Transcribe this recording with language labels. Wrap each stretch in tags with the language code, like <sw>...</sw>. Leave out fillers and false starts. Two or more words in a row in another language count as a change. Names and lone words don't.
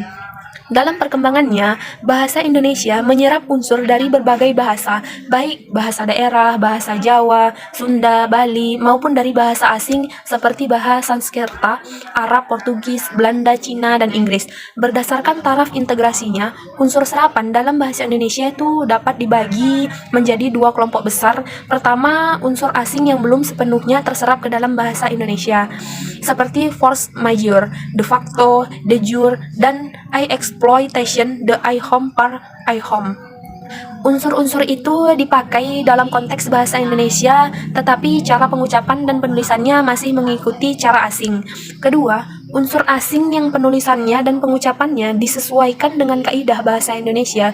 <id>Dalam perkembangannya, bahasa Indonesia menyerap unsur dari berbagai bahasa, baik bahasa daerah, bahasa Jawa, Sunda, Bali, maupun dari bahasa asing seperti bahasa Sanskerta, Arab, Portugis, Belanda, Cina, dan Inggris. Berdasarkan taraf integrasinya, unsur serapan dalam bahasa Indonesia itu dapat dibagi menjadi 2 kelompok besar. Pertama, unsur asing yang belum sepenuhnya terserap ke dalam bahasa Indonesia, seperti</id> <fr>force majeure,</fr> <la>de facto, de jure,</la> <id>dan exploitation, the IHOM par IHOM. Unsur-unsur itu dipakai dalam konteks bahasa Indonesia, tetapi cara pengucapan dan penulisannya masih mengikuti cara asing. Kedua, unsur asing yang penulisannya dan pengucapannya disesuaikan dengan kaidah bahasa Indonesia.</id>